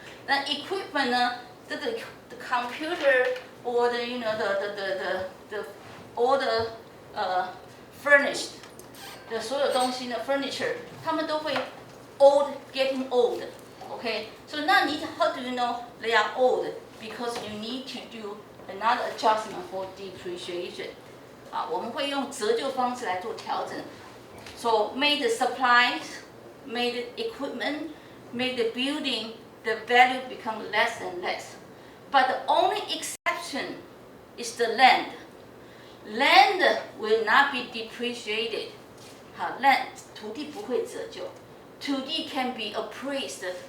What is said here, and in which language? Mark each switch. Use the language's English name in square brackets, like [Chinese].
[Chinese] 那 equipment 呢，这个 [English] the computer or the the all the furnished [Chinese] 的所有东西呢 furniture 它们都会 [English] getting old. Okay, so now how do you know they are old? Because you need to do another adjustment for depreciation. [Chinese] 我们会用折旧方式来做调整。 [English] So made the supplies, made the equipment, made the building, the value become less and less. But the only exception is the land. Land will not be depreciated. land [Chinese] 土地不会折旧，土地 [English] can be appraised.